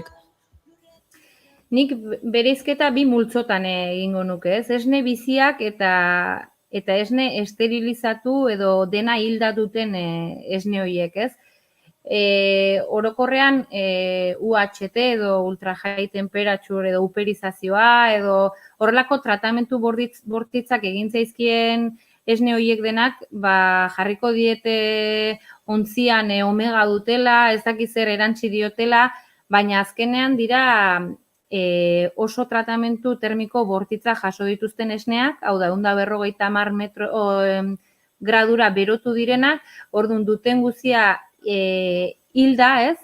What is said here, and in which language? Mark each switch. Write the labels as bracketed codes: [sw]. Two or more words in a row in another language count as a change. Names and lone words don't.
[eu] Nik bereizketa bi multzotan egingo nuke, ez? Esne biziak eta esne esterilizatu edo dena hilda duten esne hoiek, ez? Orokorrean UHT edo [en] ultra high temperature [eu] edo uperizazioa edo horrelako tratamentu bortitzak egin zaizkien esne horiek denak jarriko diete ontzian omega dutela, ez dakiz zer erantzi diotela, baina azkenean dira oso tratamentu termiko bortitza jaso dituzten esneak, hau da, 150 gradura berotu direnak, orduan duten guzia hilda, ez?